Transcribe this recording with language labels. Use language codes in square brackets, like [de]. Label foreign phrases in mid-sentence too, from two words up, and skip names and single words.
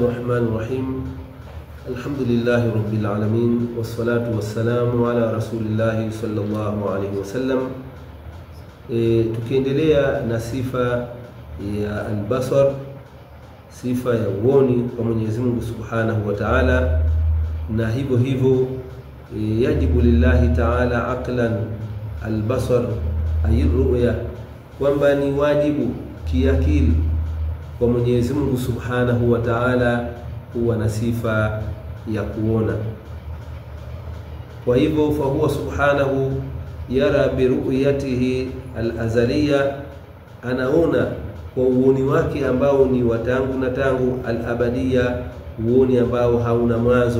[ar] الرحمن الرحيم. الحمد لله رب العالمين والصلاة والسلام على رسول الله صلى الله عليه وسلم. [sw] Tukiendelea na sifa ya al-basar, sifa ya uoni kwa Mwenyezi Mungu [ar] سبحانه وتعالى, [sw] na hivyo hivyo [ar] يجب لله تعالى عقلا البصر أي رؤية, [sw] kwamba ni wajibu kiakili kwa Mwenyezi Mungu [ar] سبحانه وتعالى [sw] kuwa na sifa ya kuona. Kwa hivyo [ar] فهو سبحانه يرى برؤيته الأزلية, [sw] anaona kwa uoni wake ambao ni watangu na tangu, al-abadiya, uoni ambao hauna mwanzo.